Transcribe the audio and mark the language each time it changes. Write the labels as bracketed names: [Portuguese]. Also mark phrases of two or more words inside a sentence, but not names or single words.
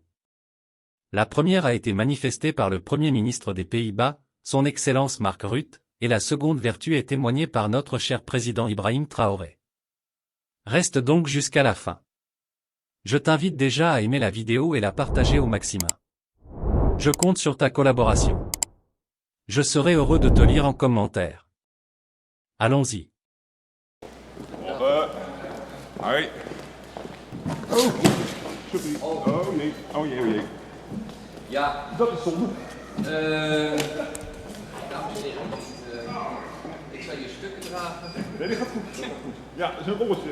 [French] La première a été manifestée par le Premier ministre des Pays-Bas, son Excellence Mark Rutte, et la seconde vertu est témoignée par notre cher président Ibrahim Traoré. Reste donc jusqu'à la fin. Je t'invite déjà à aimer la vidéo et la partager au maximum. Je compte sur ta collaboration. Je serai heureux de te lire en commentaire. Allons-y. [Dutch] Hoi. Oh, sorry. Oh nee. Oh jee, oh jee. Ja, Dat is zonde. dames en heren, ik zal je stukken dragen. Nee, die gaat goed. Dat gaat goed. Ja, dat is een rolletje.